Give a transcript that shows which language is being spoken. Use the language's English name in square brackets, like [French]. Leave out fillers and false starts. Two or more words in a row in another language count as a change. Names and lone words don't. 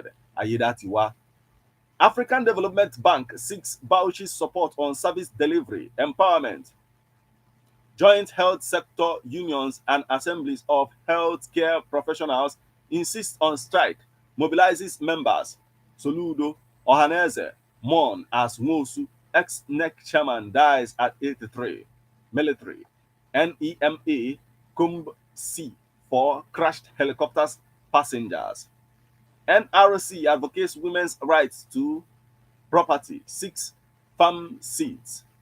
[English] Ayedatiwa. African Development Bank seeks Bauchi's support on service delivery, empowerment. Joint health sector unions and assemblies of healthcare professionals insist on strike, mobilizes members. Soludo, Ohaneze, mourn as Nwosu, ex-NEC chairman, dies at 83. Military, NEMA, Kumb C for crashed helicopters passengers. NRC advocates women's rights to property, 6 farm seats.